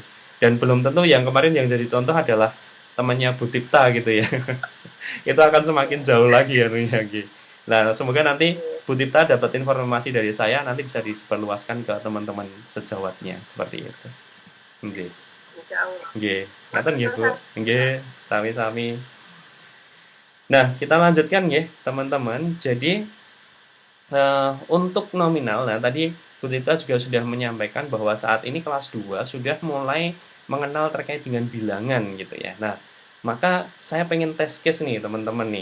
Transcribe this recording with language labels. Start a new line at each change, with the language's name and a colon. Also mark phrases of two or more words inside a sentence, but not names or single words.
Indonesian: Dan belum tentu yang kemarin yang jadi contoh adalah temannya Bu Tipta gitu ya. Itu akan semakin jauh lagi ya gitu. Nah, semoga nanti Bu Tipta dapat informasi dari saya nanti bisa disebarluaskan ke teman-teman sejawatnya seperti itu. Oke.
Arabic: إن شاء الله.
Javanese: Nggih. Ngaten nggih Bu. Nggih, sami-sami.
Indonesian: Nah, kita lanjutkan ya, teman-teman. Jadi untuk nominal, nah tadi Bu Tita juga sudah menyampaikan bahwa saat ini kelas 2 sudah mulai mengenal terkait dengan bilangan gitu ya. Nah, maka saya pengen
English: tes case
Indonesian: nih teman-teman nih.